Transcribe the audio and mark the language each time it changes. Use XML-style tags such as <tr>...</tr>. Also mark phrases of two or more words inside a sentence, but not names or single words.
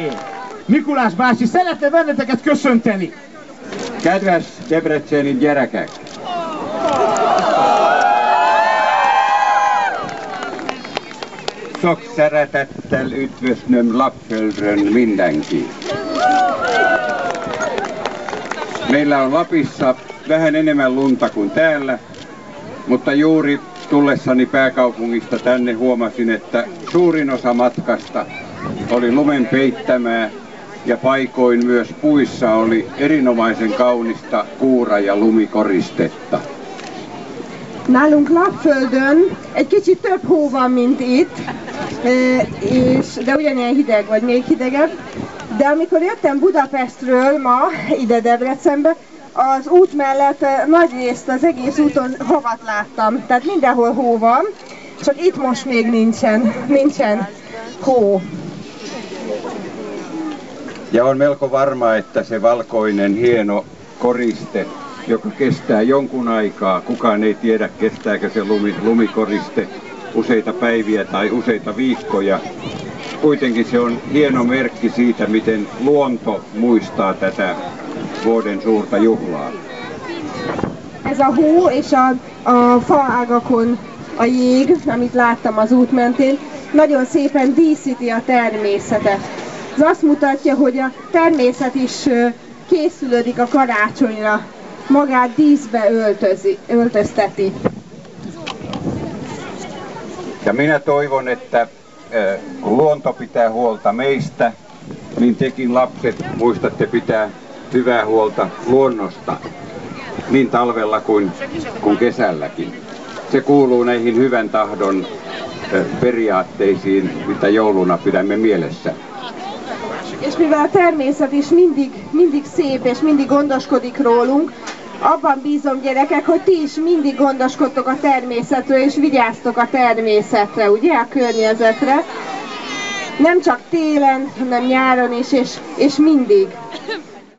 <hu>Mikulás bácsi szeretne benneteket köszönteni. Kedves debreceni gyerekek! Sok szeretettel üdvözlöm Lapföldön mindenki.</hu> <fi>Meillä on Lapissa vähän enemmän lunta kuin täällä, mutta juuri tullessani pääkaupungista tänne huomasin, että suurin osa matkasta oli lumen peittämää ja paikoin myös puissa oli erinomaisen kaunista kuura- ja lumikoristetta.</fi> <hu>Nálunk Lapföldön egy kicsit több hó van, mint itt, de ugyanilyen hideg, vagy még hidegebb. De amikor jöttem Budapestről ma ide Debrecenbe, az út mellett nagyrészt az egész úton havat láttam. Tehát mindenhol hó van, csak itt most még nincsen hó.</hu> <fi>Ja on melko varma, että se valkoinen hieno koriste, joka kestää jonkun aikaa, kukaan ei tiedä kestääkö se lumikoriste useita päiviä tai useita viikkoja. Kuitenkin se on hieno merkki siitä, miten luonto muistaa tätä vuoden suurta juhlaa.</fi> <hu>Ez a hó és a faágakon a jég, amit láttam az út mentén, nagyon szépen díszíti a természetet. Ez azt mutatja, hogy a természet is készülődik a karácsonyra, magát díszbe öltözteti.</hu> <fi>Ja minä toivon, että kun luonto pitää huolta meistä, niin tekin lapset muistatte pitää hyvää huolta luonnosta, niin talvella kuin kesälläkin. Se kuuluu näihin hyvän tahdon periaatteisiin, mitä jouluna pidämme mielessä.</fi> <hu>És mivel a természet is mindig szép és mindig gondoskodik rólunk, abban bízom gyerekek, hogy ti is mindig gondoskodtok a természetről és vigyáztok a természetre, ugye, a környezetre. Nem csak télen, hanem nyáron is, és mindig.</hu>